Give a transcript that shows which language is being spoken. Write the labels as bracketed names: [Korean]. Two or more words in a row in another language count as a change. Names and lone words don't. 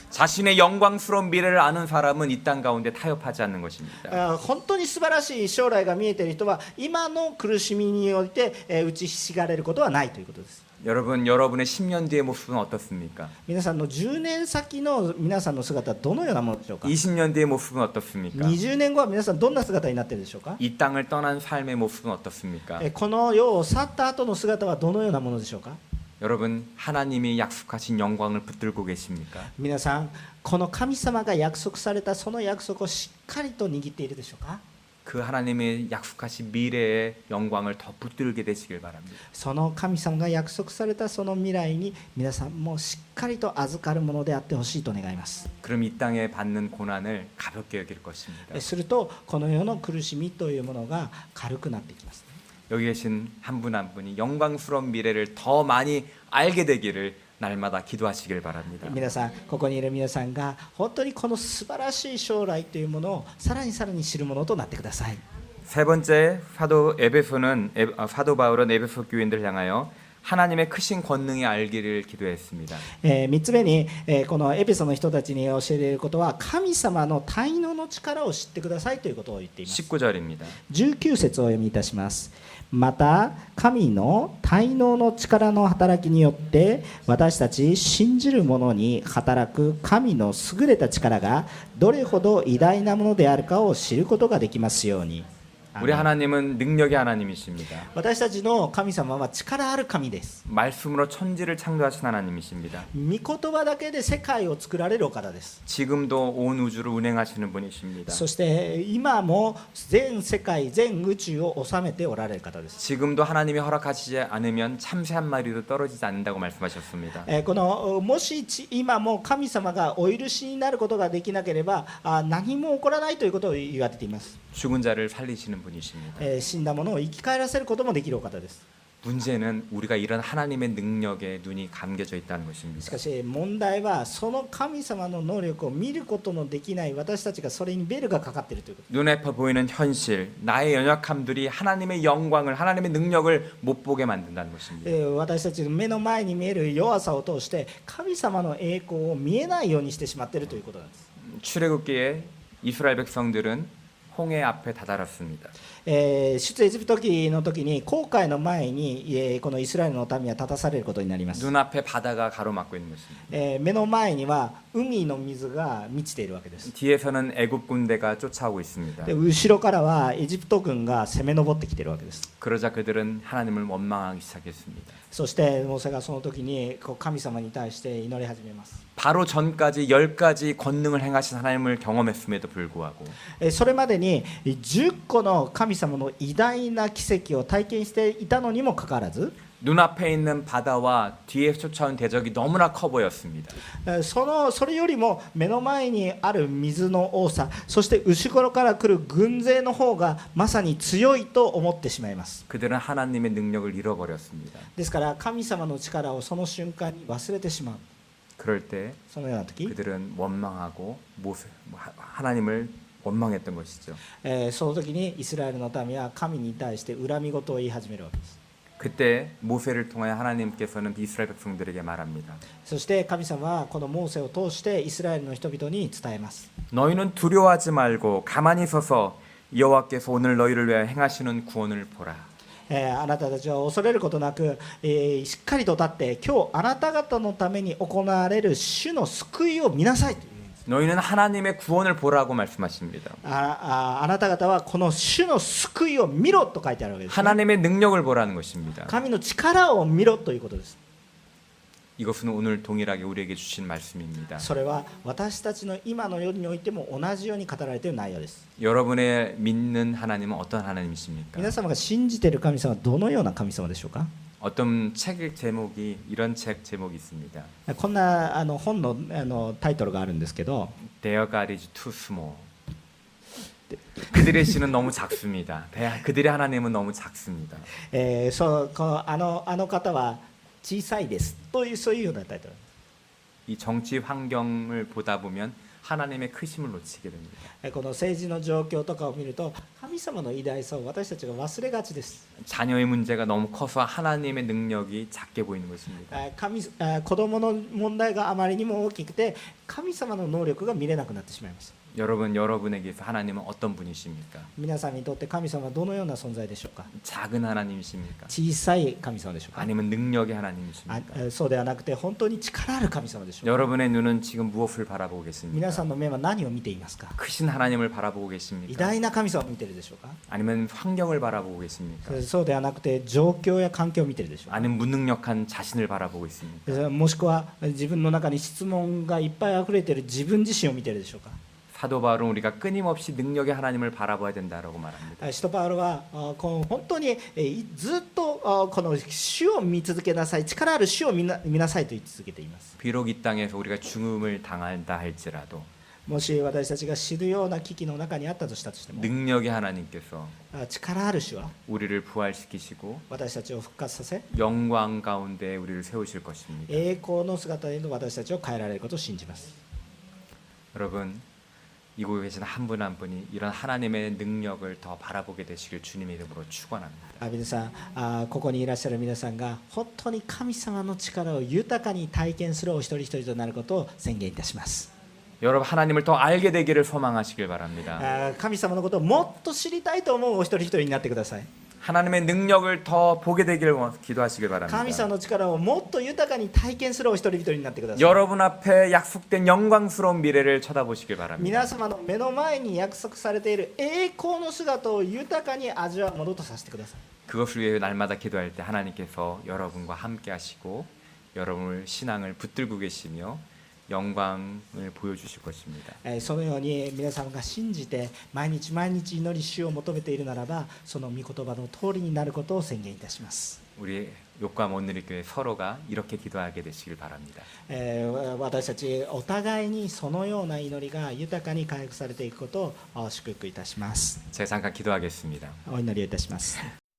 [Korean] 자신의 영광스러운 미래를 아는 사람은 이 땅 가운데 타협하지 않는 것입니다. [Japanese] 本当に素晴らしい将来が見えている人は今の苦しみにおいて打ちひしがれることはないということです。 [Korean] 여러분, 여러분의 10년 뒤의 모습은 어떻습니까? [Japanese] 皆さんの10年先の皆さんの姿はどのようなものでしょうか。 [Korean] 20년 뒤의 모습은 어떻습니까? [Japanese] 20 年後は皆さんどんな姿になっているでしょうか。 [Korean] 이 땅을 떠난 삶의 모습은 어떻습니까? [Japanese] この世を去った後の姿はどのようなものでしょうか。 [Korean] 여러분, 하나님이 약속하신 영광을 붙들고 계십니까? [Japanese] 皆さんこの神様が約束されたその約束をしっかりと握っているでしょうか。 [Korean] 그 하나님의 약속하신 미래의 영광을 더 붙들게 되시길 바랍니다. [Japanese] その神様が約束されたその未来に皆さんもしっかりと預かるものであってほしいと願います。 [Korean] 그럼 이 땅에 받는 고난을 가볍게 여길 것입니다. [Japanese] するとこの世の苦しみというものが軽くなっていきます。 [Korean] 여기 계신 한 분 한 분이 영광스러운 미래를 더 많이 알게 되기를 날마다 기도하시길 바랍니다. [Japanese] 皆さんここにいる皆さんが本当にこの素晴らしい将来というものをさらにさらに知るものとなってください。 [Korean] 세 번째, 사도 바울은 에베소 교인들을 향하여 하나님의 크신 권능이 알기를 기도했습니다. [Japanese] 3 つ目に、このエペソの人たちに教えることは神様の滞納の力を知ってくださいということを言っています。 [Korean] 19절입니다. [Japanese] 19節をお読みいたします。また神の滞納の力の働きによって私たち信じる者に働く神の優れた力がどれほど偉大なものであるかを知ることができますように。 [Korean] 우리 하나님은 능력의 하나님이십니다. [Japanese] 私たちの神様は力ある神です。 [Korean] 말씀으로 천지를 창조하신 하나님이십니다. [Japanese] 御言葉だけで世界を作られるお方です。 [Korean] 지금도 온 우주를 운행하시는 분이십니다. [Japanese] そして今も全世界全宇宙を治めておられる方です。 [Korean] 지금도 하나님이 허락하시지 않으면 참새 한 마리도 떨어지지 않는다고 말씀하셨습니다. [Japanese] このもし今も神様がお許しになることができなければ何も起こらないということを言われています。 [Korean] 죽은 자를 살리시는 분이십니다. [Japanese] 死んだものを生き返らせることもできるお方です。 [Korean] 문제는 우리가 이런 하나님의 능력에 눈이 감겨져 있다는 [Japanese] し [Korean] 것입니다. [Japanese] かし問題はその神様の能力を見ることのできない私たちがそれにベルがかかっているということ。 [Korean] 눈에 보이는 현실, 나의 연약함들이 하나님의 영광을, 하나님의 능력을 못 보게 만든다는 것입니다. [Japanese] 私たちの目の前に見える弱さを通して神様の栄光を見えないようにしてしまっているということなんです。 [Korean] 출애굽기에 이스라엘 백성들은 홍해 앞에 다다랐습니다. [Japanese] 出エジプト記の時に航海の前にこのイスラエルの民は立たされることになります。 [Korean] 눈앞에 바다가 가로막고 있는 것입니다. [Japanese] 目の前には海の水が満ちているわけです。 [Korean] 뒤에서는 애굽 군대가 쫓아오고 있습니다. [Japanese] で後ろからはエジプト軍が攻め上ってきているわけです。 [Korean] 그러자 그들은 하나님을 원망하기 시작했습니다. [Japanese] そしてモーセがその時に神様に対して祈り始めます。 [Korean] 바로 전까지 10가지 권능을 행하신 하나님을 경험했음에도 불구하고 [Japanese] それまでに10個の神様の偉大な奇跡を体験していたのにもかかわらず [Korean] 눈앞에 있는 바다와 뒤에 쫓아온 대적이 너무나 커 보였습니다. [Japanese] それよりも目の前にある水の多さそして後ろから来る軍勢の方がまさに強いと思ってしまいます。 [Korean] 그들은 하나님의 능력을 잃어버렸습니다. [Japanese] ですから神様の力をその瞬間に忘れてしまう。 [Korean] 그럴 때 [Japanese] そのような時 [Korean] 그들은 원망하고 하나님을 원망했던 것이죠. [Japanese] その時にイスラエルの民は神に対して恨み事を言い始めるわけです。 [Korean] 그때 모세를 통하여 하나님께서는 이스라엘 백성들에게 말합니다. [Japanese] そして神様はこのモーセを通してイスラエルの人々に伝えます。 [Korean] 너희는 두려워하지 말고 가만히 서서 여호와께서 오늘 너희를 위하여 행하시는 구원을 보라. [Japanese] あなたたちは恐れることなく、しっかりと立って今日あなた方のために行われる主の救いを見なさいという。 [Korean] 너희는 하나님의 구원을 보라고 말씀하십니다. [Japanese] あなた方はこの主の救いを見ろと書いてあるわけです、ね。 [Korean] 하나님의 능력을 보라는 것입니다. [Japanese] 神の力を見ろということです。 [Korean] 이것은 오늘 동일하게 우리에게 주신 말씀입니다. [Japanese] それは私たちの今の世においても同じように語られている内容です。 [Korean] 여러분의 믿는 하나님은 어떤 하나님이십니까? [Japanese] 皆様が信じている神様はどのような神様でしょうか。 [Korean] 어떤 책 제목이 이런 책 제목이 있습니다. [Japanese] こんな本のタイトルがあるんですけど [English] Their God is too small. [Korean] 그들의 신은 너무 작습니다. 그들의 하나님은 너무 작습니다. [Japanese] あの方は小さいですというそういうようなタイトル。 [Korean] 이 정치 환경을 보다 보면 하나님의 크심을 놓치게 됩니다. [Japanese] この政治の状況とかを見ると神様の偉大さを私たちが忘れがちです。 [Korean] 자녀의 문제가 너무 커서 하나님의 능력이 작게 보이는 것입니다. [Japanese] 子供の問題があまりにも大きくて神様の能力が見れなくなってしまいます。 [Korean] 여러분에게서 하나님은 어떤 분이십니까? [Japanese] 皆さんにとって神様はどのような存在でしょうか。 [Korean] 작은 하나님이십니까? [Japanese] 小さい神様でしょうか。 [Korean] 아니면 능력의 하나님이십니까? [Japanese] そうではなくて本当に力ある神様でしょうか。 [Korean] 여러분의 눈은 지금 무엇을 바라보고 [Japanese] 皆 [Korean] 계십니까? [Japanese] さんの目は何を見ていますか。 [Korean] 크신 하나님을 바라보고 [Japanese] 偉 [Korean] 계십니까? [Japanese] 大な神様を見ているでしょうか。 [Korean] 아니면 환경을 바라보고 계십니까? [Japanese] そうではなくて状況や環境を見ているでしょうか。 [Korean] 아니면 무능력한 자신을 바라보고 있습니까? [Japanese] もしくは自分の中に質問がいっぱい溢れている自分自身を見ているでしょうか。 [Korean] 사도 바울은 우리가 끊임없이 능력의 하나님을 바라봐야 된다라고 말합니다. [Japanese] 使徒パウロはこの本当にずっとこの主を見続けなさい、力ある主を見なさいと言い続けています。 [Korean] 비록 이 땅에서 우리가 죽음을 당한다 할지라도 [Japanese] もし私たちが死ぬような危機の中にあったとしたとしても、 [Korean] 능력의 하나님께서 [Japanese] 力ある主は [Korean] 우리를 부활시키시고 [Japanese] 私たちを復活させ、 [Korean] 영광 가운데 우리를 세우실 것입니다. [Japanese] 栄光の姿への私たちを変えられることを信じます。 [Korean] 여러분, 이곳에 계신 한 분 한 분이 이런 하나님의 능력을 더 바라보게 되시길 주님의 이름으로 축원합니다. [Japanese] 皆さん、ここにいらっしゃる皆さんが本当に神様の力を豊かに体験するお一人一人となることを宣言いたします。 [Korean] 여러분 하나님을 더 알게 되기를 소망하시길 바랍니다. [Japanese] 神様のことをもっと知りたいと思うお一人一人になってください。 [Korean] 하나님의 능력을 더 보게 되기를 기도하시길 [Japanese] 神 [Korean] 바랍니다. [Japanese] 様の力をもっと豊かに体験するお一人一人になってください。 [Korean] 여러분 앞에 약속된 영광스러운 미래를 쳐다보시길 바랍니다. [Japanese] 皆様の目の前に約束されている栄光の姿を豊かに味わうものとさせてください。 [Korean] 그것을 위해 날마다 기도할 때 하나님께서 여러분과 함께 하시고 여러분을 신앙을 붙들고 계시며 영광을 보여주실 것입니다. [Japanese] そのように皆様が信じて毎日毎日祈り主を求めているならば、その御言葉の通りになることを宣言いたします。 [Korean] 우리 욕과 못누리 교회 서로가 이렇게 기도하게 되시길 바랍니다. [Japanese] 私たちお互いにそのような祈りが豊かに回復されていくことを祝福いたします。 [Korean] 제가 잠깐 기도하겠습니다. [Japanese] お祈りをいたします。